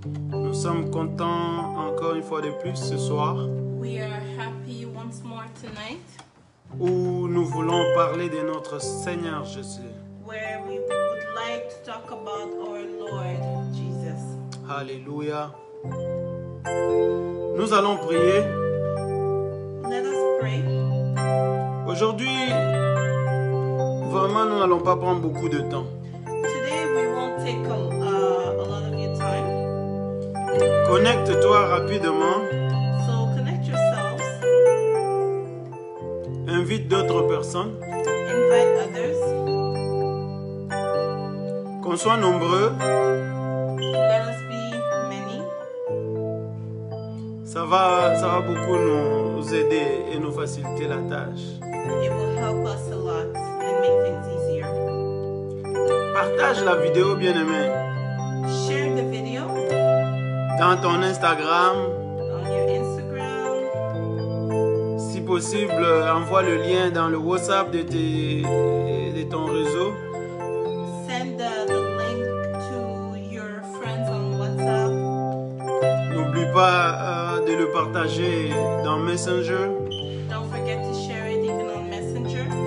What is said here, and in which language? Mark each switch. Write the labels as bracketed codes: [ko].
[fr] Nous sommes contents encore une fois de plus ce soir [en] We are happy once more tonight, [fr] où nous voulons parler de notre Seigneur Jésus. [en] where we would like to talk about our Lord Jesus. [fr] Alléluia. Nous allons prier. [en] Let us pray. [fr] Aujourd'hui, vraiment, nous n'allons pas prendre beaucoup de temps. [en] Today we won't take a lot of your time, [fr] Connecte-toi rapidement. [en] so connect yourselves, [fr] Invite d'autres personnes. [en] invite others. [fr] Qu'on soit nombreux. [en] Let us be many. [fr] Ça va beaucoup nous aider et nous faciliter la tâche. [en] It will help us a lot and make things easier. [fr] Partage la vidéo, bien-aimé, [en] Share the video [fr] dans ton Instagram. [en] on your Instagram. [fr] Si possible, envoie le lien dans le WhatsApp de ton réseau. [en] Send the link to your friends on WhatsApp. [fr] N'oublie pas de le partager dans Messenger. [en] Don't forget to share it even on Messenger.